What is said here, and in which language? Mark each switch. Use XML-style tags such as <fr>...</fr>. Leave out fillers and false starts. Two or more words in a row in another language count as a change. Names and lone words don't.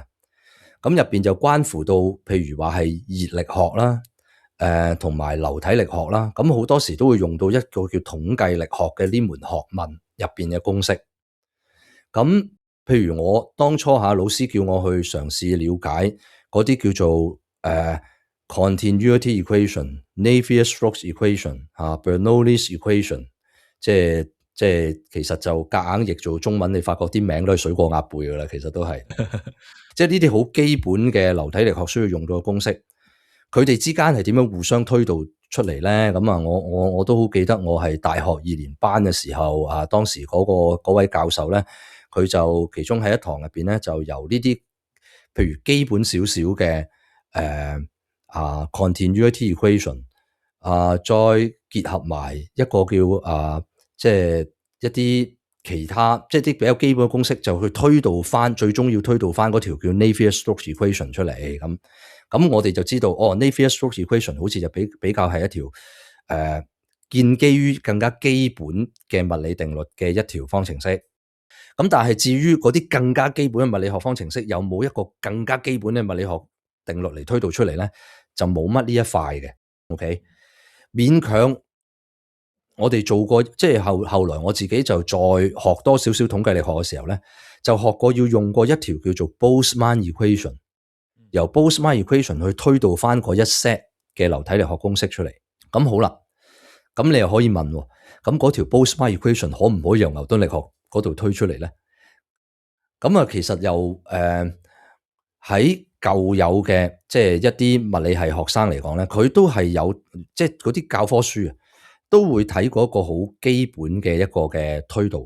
<yue>咁入邊就關乎到，譬如話係熱力學啦，同埋流體力學啦。咁好多時都會用到一個叫統計力學嘅呢門學問入邊嘅公式。咁譬如我當初老師叫我去嘗試了解嗰啲叫做</yue> <en>continuity equation、 Navier-Stokes equation、 Bernoulli's equation，</en> <yue>即係其實就夾硬譯做中文，你發覺啲名都係水過鴨背噶啦，其實都係。即係呢啲好基本嘅流體力學需要用到嘅公式，佢哋之間係點樣互相推導出嚟咧？咁啊，我都好記得我係大學2年班嘅時候啊，當時嗰位教授咧，佢就其中喺一堂入邊咧，就由呢啲譬如基本少少嘅</yue> <en>continuity equation</en> <yue>再結合埋一個叫即係一啲其他即係啲比較基本嘅公式，就去推導翻，最終要推導翻嗰條叫</yue> <en>Navier-Stokes equation</en> <yue>出嚟。咁我哋就知道</yue> <en>Navier-Stokes equation</en> <yue>好似就比較係一條建基於更加基本嘅物理定律嘅一條方程式。咁但係至於嗰啲更加基本嘅物理學方程式，有冇一個更加基本嘅物理學定律嚟推導出嚟咧？就冇乜呢一塊嘅。OK， 勉強我哋做過，即係後來我自己就再學多少少統計力學嘅時候咧，就學過要用過一條叫做</yue> <en>Boltzmann equation，</en> <yue>由</yue> <en>Boltzmann equation</en> <yue>去推導翻嗰一 set 嘅流體力學公式出嚟。咁好啦，咁你又可以問，咁嗰條</yue> <en>Boltzmann equation</en> <yue>可唔可以由牛頓力學嗰度推出嚟咧？咁啊，其實又喺舊有嘅即係一啲物理系學生嚟講咧，佢都係有即係嗰啲教科書啊，都會睇過一個好基本嘅一個嘅推導嘅。</yue>